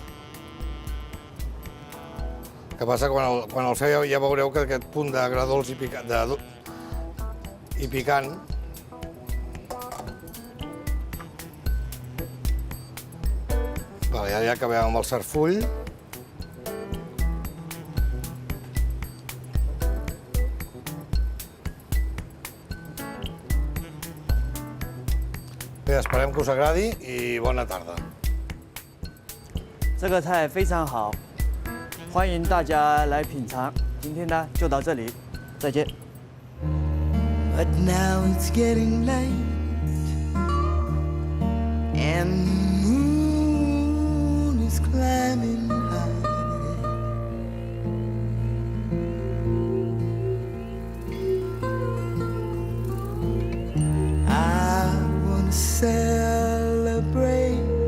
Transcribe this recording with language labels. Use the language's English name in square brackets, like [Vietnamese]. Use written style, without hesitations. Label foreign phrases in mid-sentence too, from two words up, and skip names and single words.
[Catalan] El que passa que quan el feu ja veureu que aquest punt d'agradolç i picant ja acabem amb el sarfull. Bé, esperem que us agradi i bona tarda. [Chinese] 这个菜非常好，欢迎大家来品尝。今天呢就到这里，再见。 [English] But now it's getting late and the moon climbing high. I want to celebrate.